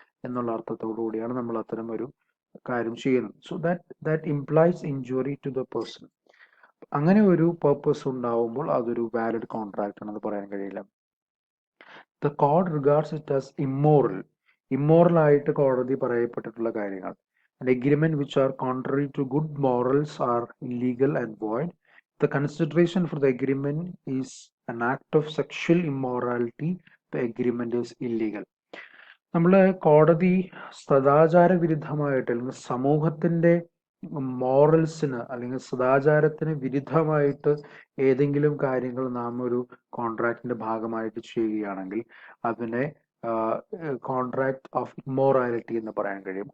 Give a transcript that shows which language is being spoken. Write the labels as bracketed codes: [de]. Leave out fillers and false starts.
[ml] എന്നുള്ള അർത്ഥത്തോടു കൂടിയാണ് നമ്മൾ അത്തരം ഒരു കാര്യം ചെയ്യുന്നത്. [en] So that implies injury to the person. [ml] അങ്ങനെ ഒരു പർപ്പസ് ഉണ്ടാവുമ്പോൾ അതൊരു വാലിഡ് കോൺട്രാക്ട് ആണെന്ന് പറയാൻ കഴിയില്ല. [en] The code regards it as immoral. [ml] Immoral ആയിട്ട് കോടതി പറയപ്പെട്ടിട്ടുള്ള കാര്യങ്ങൾ. [en] An agreement which are contrary to good morals are illegal and void. The consideration for the agreement is an act of sexual immorality. The agreement is illegal. [ml] നമ്മൾ കോടതി സദാചാര വിരുദ്ധമായിട്ട് അല്ലെങ്കിൽ സമൂഹത്തിന്റെ മോറൽസിന് അല്ലെങ്കിൽ സദാചാരത്തിന് വിരുദ്ധമായിട്ട് ഏതെങ്കിലും കാര്യങ്ങൾ നാം ഒരു കോൺട്രാക്റ്റിന്റെ ഭാഗമായിട്ട് ചെയ്യുകയാണെങ്കിൽ അതിനെ കോൺട്രാക്ട് ഓഫ് ഇമ്മോറാലിറ്റി എന്ന് പറയാൻ കഴിയും.